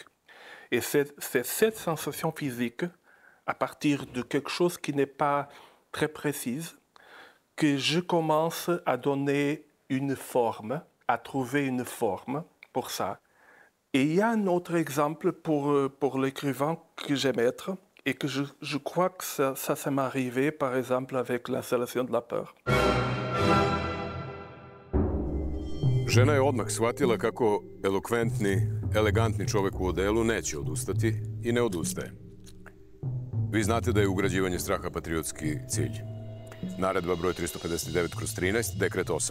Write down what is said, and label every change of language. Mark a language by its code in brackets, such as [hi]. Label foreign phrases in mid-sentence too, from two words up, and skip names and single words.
[fr] Et c'est cette sensation physique, à partir de quelque chose qui n'est pas très précise, que je commence à donner une forme, à trouver une forme pour ça. Et il y a un autre exemple pour l'écrivain que j'aime être et que je crois que ça m'est arrivé, par exemple, avec l'installation de la peur. [sr] Žena je odmah shvatila kako elokventni, elegantni čovek u odelu neće odustati i ne odustaje. Vi znate da je ugrađivanje straha patriotski cilj. Naredba broj 359/13, dekret 8.